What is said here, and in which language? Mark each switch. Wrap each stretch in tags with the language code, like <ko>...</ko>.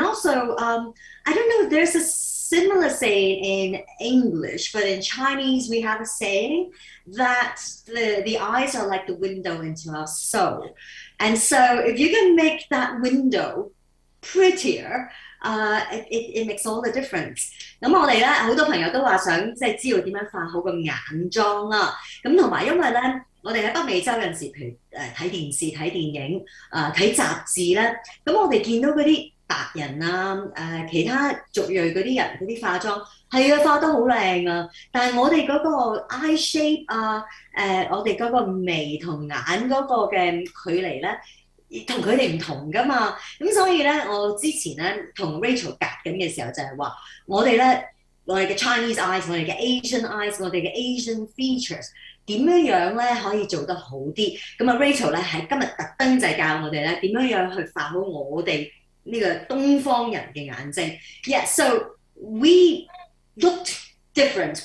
<en>And also, I don't know, there's a similar saying in English, but in Chinese, we have a saying that the eyes are like the window into our soul. And so if you can make that window prettier, it makes all the difference.</en> <yue>咁我哋咧好多朋友都話想即係知道點樣化好個眼妝啦。咁同埋因為咧，我哋喺北美洲有陣時，譬如睇電視、睇電影、睇雜誌咧，咁我哋見到嗰啲白人啊、其他族裔嗰啲人嗰啲化妝係啊化得好靚啊，但係我哋嗰個 eye shape 啊、我哋嗰個眉同眼嗰個嘅距離咧。同佢哋唔同噶嘛，咁所以咧，我之前咧同 Rachel 夾緊嘅時候就係話，我哋嘅 Chinese eyes， 我哋嘅 Asian eyes， 我哋嘅 Asian features 點樣咧可以做得好啲？咁啊 Rachel 咧喺今日特登就係教我哋咧點樣去化好我哋呢個東方人嘅眼睛。</yue> <en>Yeah, so we looked different.</en>